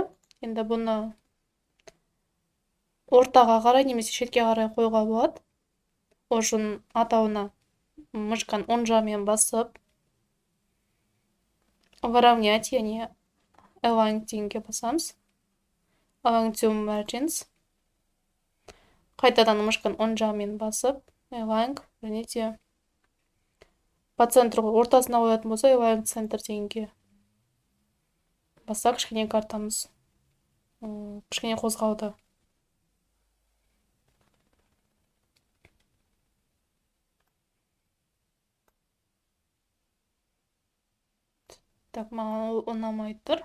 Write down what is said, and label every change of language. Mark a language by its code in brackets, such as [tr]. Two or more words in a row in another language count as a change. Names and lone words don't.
[kk] Енді бұны ортаға қарай немесе шетке қарай қоюға болады. Ошын атауына мышканы оң жағымен басып, выровнять, яғни align дегенге басамыз. [en] Align to margins. [kk] Қайтадан мышканы оң жағымен басып, align, және де [ru] по центру [kk] ортасына қоятын болса, [en] align center [kk] дегенге басса, кішкене картамыз кішкене қозғалды. Так, маған ұнамай тұр.